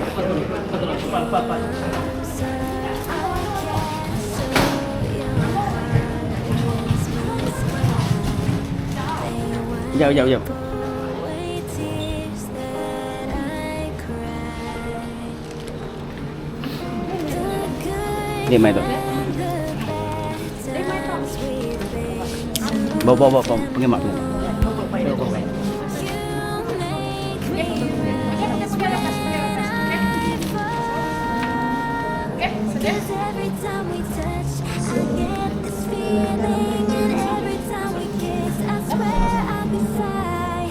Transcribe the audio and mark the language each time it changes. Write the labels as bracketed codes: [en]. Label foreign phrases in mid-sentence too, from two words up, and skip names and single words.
[ms] Jauh, jauh, jauh. [vi] Đi mày rồi. [ms] Bawa pergi mak dulu. [en] Cause every time we touch, I get this feeling. And every time we kiss, I swear I'll be fine.